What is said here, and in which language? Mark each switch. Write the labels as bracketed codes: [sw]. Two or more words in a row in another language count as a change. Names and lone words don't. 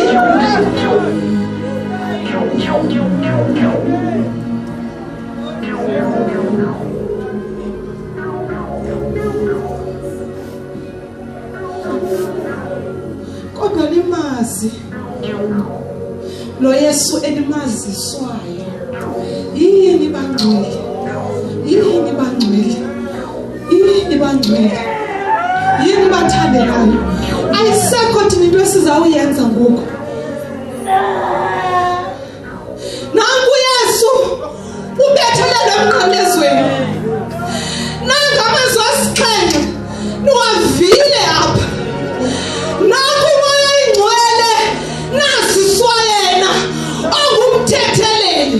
[xh] Kodwa nimazi. Lo Yesu enimaziswayo. Yini bangcwele. Yini bangcwele. Yini bangcwele. Yini bathandekayo. Ayisekho thina into esizawuyenza ngoku. Nangu Yesu ubethelele emnqamlezweni. Nanga amazwi asixhenxe niwavile apha. Nangu umoya oyingcwele naziswa yena ongumthetheleli.